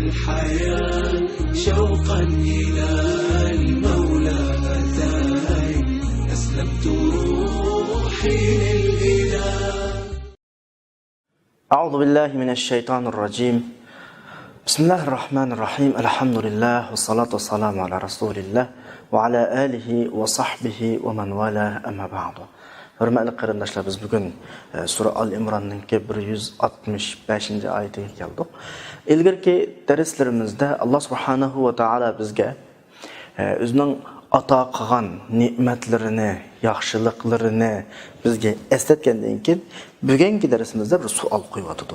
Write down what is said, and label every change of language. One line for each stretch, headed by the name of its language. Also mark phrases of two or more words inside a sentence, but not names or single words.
Arabic: الحياة شوقا إلى المولى أتاي أسلمت روحي للإله. أعوذ بالله من الشيطان الرجيم. بسم الله الرحمن الرحيم. الحمد لله والصلاة والسلام على رسول الله وعلى آله وصحبه ومن والاه أما بعد.
Uzbek: Hürmetli qarindoshlar, biz bugun Sura Al-Imronning 165 oyatiga keldik. Ilgirki darslarimizda Alloh
Arabic: سبحانه وتعالى
Uzbek: bizga o'zining ato qilgan ne'matlarini, yaxshiliklarini bizga eslatgandan keyin bugungi darsimizda bir savol qo'yibdi.